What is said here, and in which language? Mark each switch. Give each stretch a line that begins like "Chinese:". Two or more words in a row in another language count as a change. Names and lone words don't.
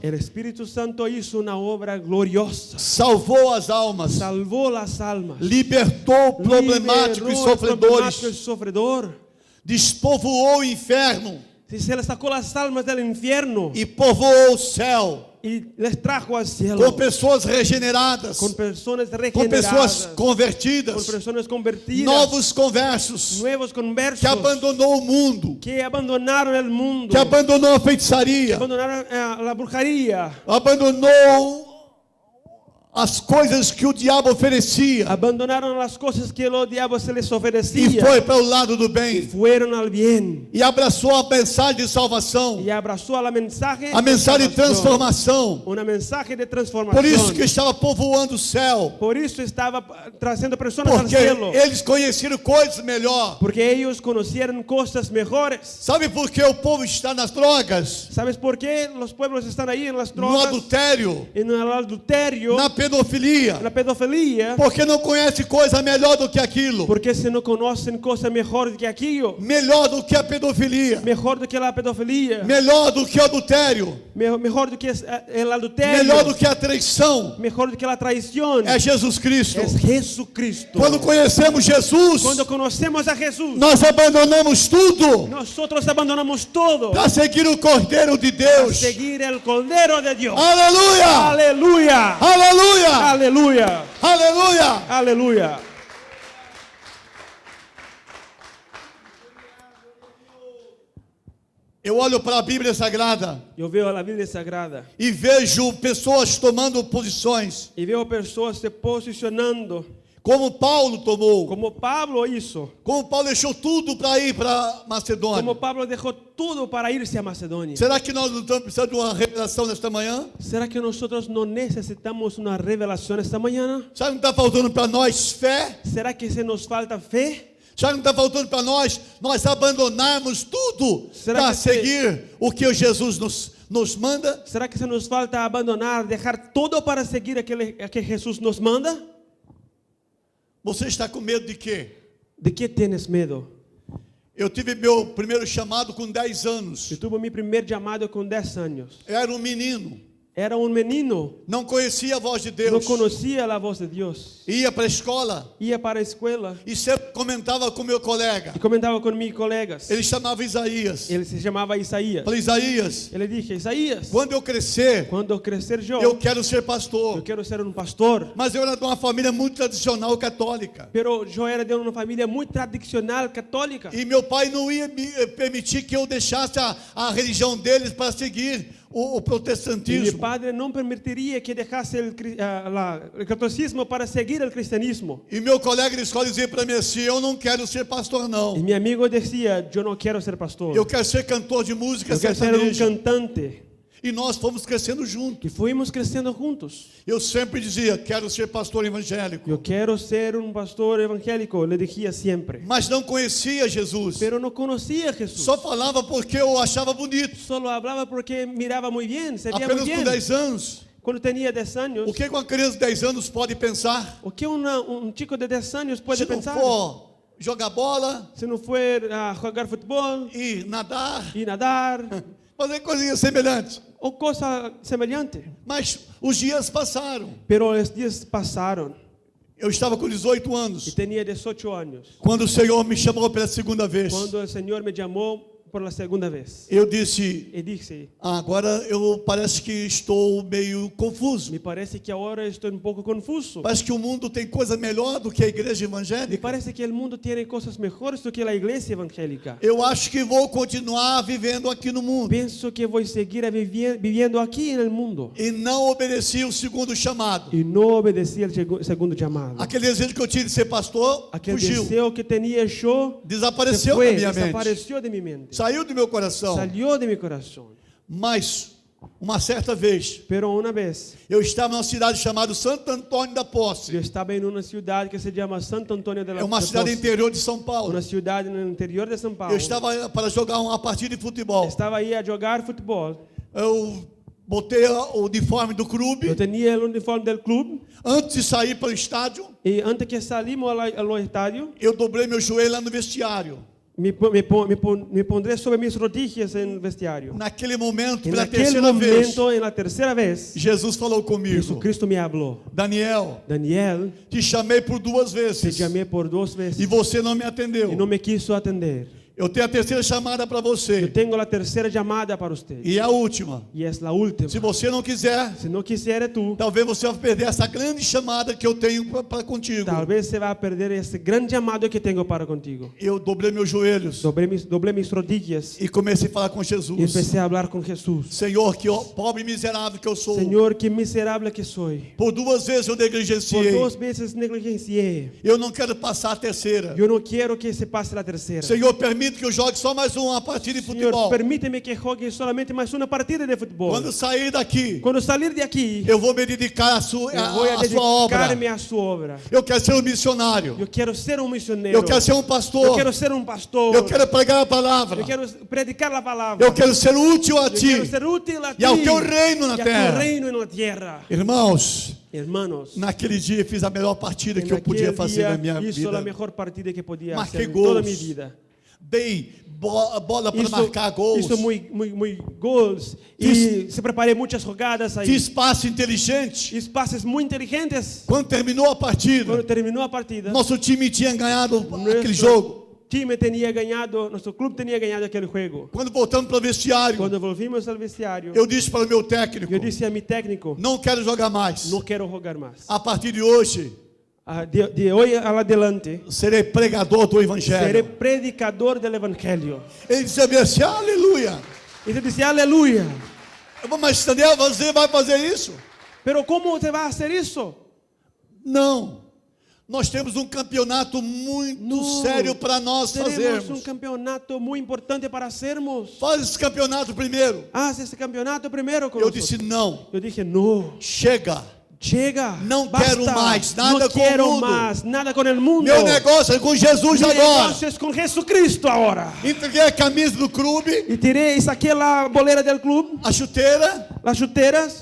Spanish: El Espíritu Santo hizo una obra gloriosa.
Portuguese: Salvou as almas,
Spanish: Salvó las almas.
Portuguese: libertou o problemático e
Spanish: Liberó al problemático y
Portuguese: sofredores, sofredor. despovoou o inferno
Spanish: Si se le sacó las almas del infierno
Portuguese: e povoou o céu
Spanish: y les trajo al cielo
Portuguese: com pessoas regeneradas,
Spanish: con personas
Portuguese: com pessoas regeneradas,
Spanish: con convertidas, personas convertidas,
Portuguese: novos conversos,
Spanish: nuevos conversos
Portuguese: que abandonou o mundo,
Spanish: que abandonaron el mundo,
Portuguese: que abandonou a feitiçaria,
Spanish: abandonaron la brujería,
Portuguese: abandonou as coisas que o diabo oferecia
Spanish: abandonaron las cosas que los diablos se les
Portuguese: e
Spanish: ofrecía,
Portuguese: foi para o lado do bem
Spanish: fueron al bien
Portuguese: e abraçou a mensagem de salvação,
Spanish: y abrazó a la mensaje
Portuguese: a mensagem de
Spanish: salvación,
Portuguese: transformação.
Spanish: una mensaje de
Portuguese: Por
Spanish: transformación.
Portuguese: isso que estava povoando o céu,
Spanish: Por eso estaba trazendo personas al
Portuguese: porque
Spanish: cielo,
Portuguese: eles conheceram coisas melhor.
Spanish: porque ellos conocieron cosas mejores.
Portuguese: Sabe por que o povo está nas drogas,
Spanish: ¿Sabes por qué los pueblos están ahí en las
Portuguese: no
Spanish: drogas,
Portuguese: adultério,
Spanish: en el adulterio,
Portuguese: na pedofilia?
Spanish: en la pedofilia?
Portuguese: Porque não conhece coisa melhor do que aquilo,
Spanish: Porque se no conocen cosa mejor que aquello,
Portuguese: melhor do que a pedofilia,
Spanish: mejor
Portuguese: do que
Spanish: la pedofilia,
Portuguese: melhor do que o adultério,
Spanish: mejor
Portuguese: do que
Spanish: el adulterio,
Portuguese: melhor do que a traição.
Spanish: mejor
Portuguese: do que
Spanish: la traición,
Portuguese: É Jesus Cristo.
Spanish: es Jesucristo.
Portuguese: Quando conhecemos Jesus,
Spanish: Cuando conocemos a Jesús,
Portuguese: nós abandonamos tudo
Spanish: nosotros abandonamos todo
Portuguese: para seguir o Cordeiro de
Spanish: para
Portuguese: Deus.
Spanish: seguir el Cordero de Dios.
Portuguese: Aleluia!
Spanish: Aleluya,
Portuguese: Aleluia!
Spanish: aleluya,
Portuguese: Aleluia!
Spanish: aleluya.
Portuguese: Eu olho para a Bíblia Sagrada
Spanish: Yo veo la Biblia Sagrada
Portuguese: e vejo pessoas tomando posições,
Spanish: y veo personas se posicionando
Portuguese: como Paulo tomou,
Spanish: como Pablo hizo,
Portuguese: como Paulo deixou tudo para ir para Macedônia.
Spanish: como Pablo dejó todo para irse a Macedonia.
Portuguese: Será que nós não estamos precisando de uma revelação nesta manhã?
Spanish: ¿Será que nosotros no necesitamos una revelación esta mañana?
Portuguese: Sabe o que está faltando para nós? Fé.
Spanish: ¿Será que se nos falta fe?
Portuguese: Sabe o que está faltando para nós? Nós abandonarmos tudo
Spanish: Será para que
Portuguese: seguir o que Jesus nos manda?
Spanish: ¿Será que se nos falta abandonar, dejar todo para seguir a que Jesús nos manda?
Portuguese: Você está com medo de quê?
Spanish: ¿De qué tienes miedo?
Portuguese: Eu tive meu primeiro chamado com 10 anos.
Spanish: Yo tuve mi primer llamado con 10 años.
Portuguese: Eu era um menino.
Spanish: Era un menino,
Portuguese: não conhecia a voz de
Spanish: no
Portuguese: Deus,
Spanish: conocía la voz de Dios.
Portuguese: ia para a escola
Spanish: Ia para a escuela
Portuguese: e sempre comentava com meu colega.
Spanish: y comentaba con mis colegas.
Portuguese: Ele chamava Isaías.
Spanish: Él se llamaba Isaías.
Portuguese: Falei, Isaías,
Spanish: Yo le dije, Isaías,
Portuguese: quando eu crescer,
Spanish: cuando crecer
Portuguese: eu quero ser pastor.
Spanish: yo quiero ser un pastor.
Portuguese: Mas eu era de uma família muito tradicional católica.
Spanish: Pero yo era de una familia muy tradicional católica.
Portuguese: E meu pai não ia me permitir que eu deixasse a religião deles para seguir o
Spanish: Y mi
Portuguese: protestantismo.
Spanish: padre no permitiría que dejase el catolicismo para seguir el cristianismo.
Portuguese: E meu colega de escola dizia para mim assim, eu não quero ser pastor
Spanish: Y
Portuguese: não.
Spanish: mi amigo decía, yo no quiero ser pastor.
Portuguese: Eu quero ser cantor de música
Spanish: Yo quiero ser un
Portuguese: sertaneja.
Spanish: cantante.
Portuguese: E nós fomos crescendo juntos.
Spanish: Y fuimos creciendo juntos.
Portuguese: Eu sempre dizia, quero ser pastor evangélico.
Spanish: Yo quiero ser un pastor evangélico, le decía siempre.
Portuguese: Mas não conhecia Jesus.
Spanish: Pero no conocía a Jesús.
Portuguese: Só falava porque eu achava bonito.
Spanish: Solo hablaba porque miraba muy bien, se veía muy
Portuguese: Apenas com
Spanish: bien.
Portuguese: 10 anos.
Spanish: Cuando tenía 10 años,
Portuguese: O que uma criança de 10 anos pode pensar?
Spanish: ¿o qué un chico de 10 años puede
Portuguese: Se não
Spanish: pensar?
Portuguese: for jogar bola
Spanish: Si no fue a jugar fútbol
Portuguese: e nadar,
Spanish: y nadar
Portuguese: fazer coisinhas semelhantes.
Spanish: o cosa semejante.
Portuguese: Mas os dias passaram.
Spanish: Pero los días pasaron
Portuguese: Eu estava com 18
Spanish: y
Portuguese: anos.
Spanish: tenía 18 años.
Portuguese: Quando o Senhor me chamou pela segunda vez.
Spanish: Cuando el Señor me llamó por la segunda vez
Portuguese: Eu disse,
Spanish: y dije,
Portuguese: agora eu parece que estou meio confuso.
Spanish: me parece que ahora estoy un poco confuso.
Portuguese: Parece que o mundo tem coisa melhor do que a igreja
Spanish: Me
Portuguese: evangélica.
Spanish: parece que el mundo tiene cosas mejores
Portuguese: do que
Spanish: la iglesia evangélica.
Portuguese: Eu acho que vou continuar vivendo aqui no mundo.
Spanish: Pienso que voy a seguir viviendo aquí en el mundo.
Portuguese: E não obedeci o segundo chamado.
Spanish: Y no obedecí al segundo llamado.
Portuguese: Aquele desejo que eu tinha de ser pastor,
Spanish: Aquel
Portuguese: fugiu.
Spanish: deseo que tenía yo se
Portuguese: Desapareceu
Spanish: fue,
Portuguese: da minha mente.
Spanish: desapareció de mi mente.
Portuguese: Saiu do meu coração.
Spanish: Salió de mi corazón.
Portuguese: Mas, uma certa vez,
Spanish: Pero una vez
Portuguese: eu estava numa cidade chamada Santo Antônio da Posse.
Spanish: yo estaba en una ciudad que se llama Santo Antonio de la
Portuguese: É uma cidade
Spanish: Posse,
Portuguese: interior de São Paulo.
Spanish: una ciudad en el interior de São Paulo.
Portuguese: Eu estava para jogar uma partida de futebol.
Spanish: Estaba ahí a jugar fútbol.
Portuguese: Eu botei o uniforme do
Spanish: Yo
Portuguese: clube.
Spanish: tenía el uniforme del club
Portuguese: Antes de sair para o estádio,
Spanish: y antes que salimos al estadio,
Portuguese: eu dobrei meu joelho lá no vestiário.
Spanish: me pondré sobre mis rodillas en el vestiario.
Portuguese: Naquele momento,
Spanish: En
Portuguese: pela
Spanish: aquel
Portuguese: terceira vez,
Spanish: momento, en la tercera vez,
Portuguese: Jesus falou comigo.
Spanish: Jesucristo me habló.
Portuguese: Daniel,
Spanish: Daniel,
Portuguese: te chamei por 2
Spanish: te
Portuguese: vezes
Spanish: llamé por 2 veces
Portuguese: e você não me atendeu.
Spanish: y no me quiso atender.
Portuguese: Eu tenho a terceira chamada para
Spanish: Yo
Portuguese: você
Spanish: tengo la tercera llamada para usted
Portuguese: e a última.
Spanish: y es la última.
Portuguese: Se você não quiser,
Spanish: Si no quisiera tú,
Portuguese: talvez você vai perder essa grande chamada que eu tenho para contigo.
Spanish: tal vez se va a perder ese gran llamado que tengo para contigo.
Portuguese: Eu dobrei meus joelhos
Spanish: Doblé mis rodillas
Portuguese: e comecei a falar com
Spanish: y
Portuguese: Jesus.
Spanish: empecé a hablar con Jesús.
Portuguese: Senhor, que pobre e miserável que eu sou.
Spanish: Señor, qué miserable que soy.
Portuguese: Por 2 vezes eu
Spanish: Por
Portuguese: negligenciei.
Spanish: 2 veces negligencié.
Portuguese: Eu não quero passar a terceira.
Spanish: Yo no quiero que se pase la tercera.
Portuguese: Senhor, permite que eu jogue só mais uma partida de
Spanish: Señor,
Portuguese: futebol.
Spanish: permíteme que juegue solamente más una partida de fútbol.
Portuguese: Quando sair daqui,
Spanish: Cuando salir de aquí,
Portuguese: eu vou me dedicar à sua,
Spanish: yo voy a
Portuguese: à sua obra.
Spanish: dedicarme a su obra.
Portuguese: Eu quero ser um missionário.
Spanish: Yo quiero ser un misionero.
Portuguese: Eu quero ser um
Spanish: Yo
Portuguese: pastor.
Spanish: quiero ser un pastor.
Portuguese: Eu quero pregar a palavra.
Spanish: Yo quiero predicar la palabra.
Portuguese: Eu quero ser útil a
Spanish: Yo quiero
Portuguese: ti
Spanish: ser útil a ti
Portuguese: e ao teu reino na
Spanish: y a tu
Portuguese: terra.
Spanish: reino en la tierra.
Portuguese: Irmãos,
Spanish: Hermanos,
Portuguese: naquele dia eu fiz a melhor partida que eu podia
Spanish: aquel
Portuguese: fazer
Spanish: día
Portuguese: na minha
Spanish: hizo la
Portuguese: vida.
Spanish: mejor partida que podía
Portuguese: Marquei
Spanish: hacer en toda mi
Portuguese: gols.
Spanish: vida.
Portuguese: Dei bola para marcar gols.
Spanish: Hizo muy gols y se preparé muchas jugadas ahí.
Portuguese: Fiz passe inteligente.
Spanish: Hizo pases muy inteligentes.
Portuguese: Quando terminou a partida,
Spanish: Cuando terminó la partida,
Portuguese: nosso time tinha ganhado aquele
Spanish: nuestro
Portuguese: jogo.
Spanish: time tenía ganado, nuestro club tenía ganado aquel juego.
Portuguese: Quando voltamos para o vestiário,
Spanish: Cuando volvimos al vestiario,
Portuguese: eu disse para o meu técnico:
Spanish: yo dije a mi técnico,
Portuguese: não quero jogar mais.
Spanish: no quiero jugar más.
Portuguese: A partir de hoje,
Spanish: De hoy adelante,
Portuguese: serei pregador do
Spanish: seré
Portuguese: Evangelho.
Spanish: predicador del evangelio.
Portuguese: Ele dizia assim: aleluia.
Spanish: Y se dice, aleluya.
Portuguese: Eu vou, mas Daniel, você vai fazer isso?
Spanish: Pero ¿cómo se va a hacer eso?
Portuguese: Não. Nós temos um campeonato muito
Spanish: No,
Portuguese: sério para nós
Spanish: Tenemos un
Portuguese: fazermos.
Spanish: campeonato muy importante para hacernos.
Portuguese: Faz esse campeonato primeiro.
Spanish: Haz ese campeonato primero con
Portuguese: Eu
Spanish: nosotros.
Portuguese: disse: não.
Spanish: Yo dije, no,
Portuguese: Chega.
Spanish: llega,
Portuguese: Não
Spanish: basta,
Portuguese: quero mais nada
Spanish: no
Portuguese: com o
Spanish: quiero
Portuguese: mundo.
Spanish: más, nada con el mundo.
Portuguese: Meu negócio é com Jesus
Spanish: Mi
Portuguese: agora.
Spanish: negocio es con Jesucristo ahora.
Portuguese: Entreguei a camisa do clube,
Spanish: Y tiré y saqué la bolera del club,
Portuguese: a chuteira,
Spanish: las chuteras,